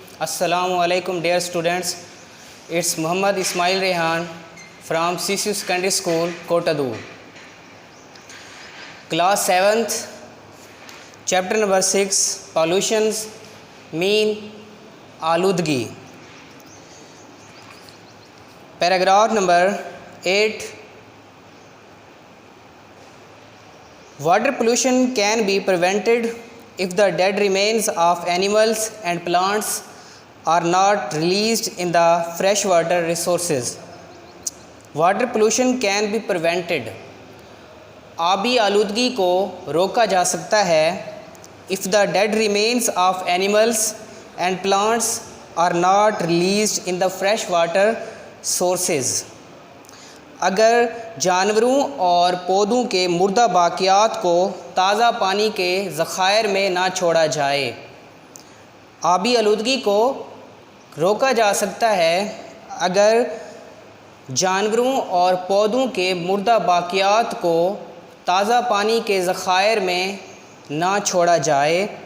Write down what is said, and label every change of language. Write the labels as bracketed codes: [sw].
[en] السلام علیکم dear students. It's Muhammad Ismail Rehan from CCU Secondary School, Kotadu. Class 7th, chapter number 6, pollutions, mean آلودگی. Paragraph number 8. Water pollution can be prevented if the dead remains of animals and plants are not released in the freshwater resources. Water pollution can be prevented. [ur] آبی آلودگی کو روکا جا سکتا ہے [en] if the dead remains of animals and plants are not released in the freshwater sources. [ur] اگر جانوروں اور پودوں کے مردہ باقیات کو تازہ پانی کے ذخائر میں نہ چھوڑا جائے. آبی آلودگی کو روکا جا سکتا ہے اگر جانوروں اور پودوں کے مردہ باقیات کو تازہ پانی کے ذخائر میں نہ چھوڑا جائے.